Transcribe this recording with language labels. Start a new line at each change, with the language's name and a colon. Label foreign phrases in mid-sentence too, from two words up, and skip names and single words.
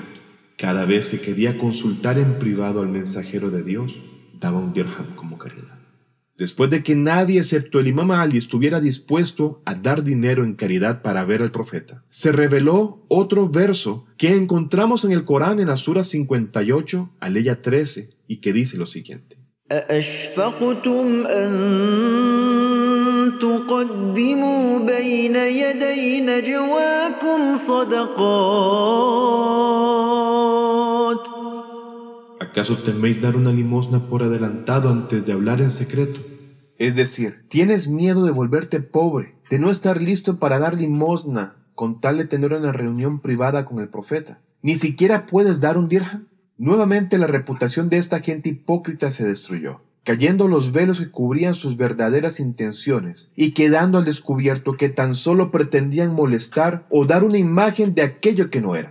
Spanish: Cada vez que quería consultar en privado al mensajero de Dios, daba un dirham como caridad. Después de que nadie excepto el Imam Ali estuviera dispuesto a dar dinero en caridad para ver al profeta, se reveló otro verso que encontramos en el Corán en la Sura 58, aleya 13, y que dice lo siguiente:
Arabic: أَأَشْفَقْتُمْ أَن تُقَدِّمُوا بَيْنَ يَدَيْ نَجْوَاكُمْ صَدَقَاتٍ.
Spanish: ¿Acaso teméis dar una limosna por adelantado antes de hablar en secreto? Es decir, ¿tienes miedo de volverte pobre, de no estar listo para dar limosna con tal de tener una reunión privada con el profeta? ¿Ni siquiera puedes dar un dirham? Nuevamente la reputación de esta gente hipócrita se destruyó, cayendo los velos que cubrían sus verdaderas intenciones y quedando al descubierto que tan solo pretendían molestar o dar una imagen de aquello que no eran.